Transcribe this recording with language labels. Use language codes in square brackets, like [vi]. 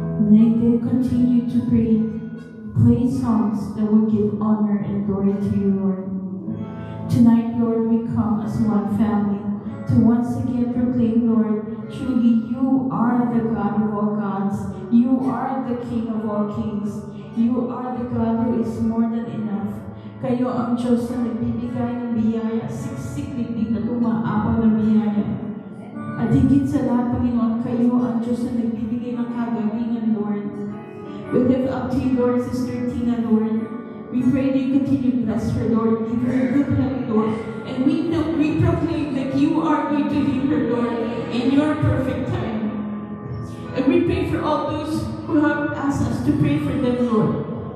[en] May they continue to play songs that will give honor and glory to you, Lord. Tonight, Lord, we come as one family to once again proclaim, Lord, truly you are the God of all gods. You are the King of all kings. You are the God who is more than enough. [tl] Kayo ang Diyos na nagbibigay ng biyaya, siksik-liglig na umaapaw ng biyaya. At higit sa lahat, Panginoon, kayo ang Diyos na nagbibigay ng kagalingan, Lord. [en] We lift up to you, Lord, Sister Tina, Lord. We pray that you continue to bless her, Lord. Give her good health, Lord. And we proclaim that you are going to lead her, Lord, in your perfect time. And we pray for all those who have asked us to pray for them, Lord.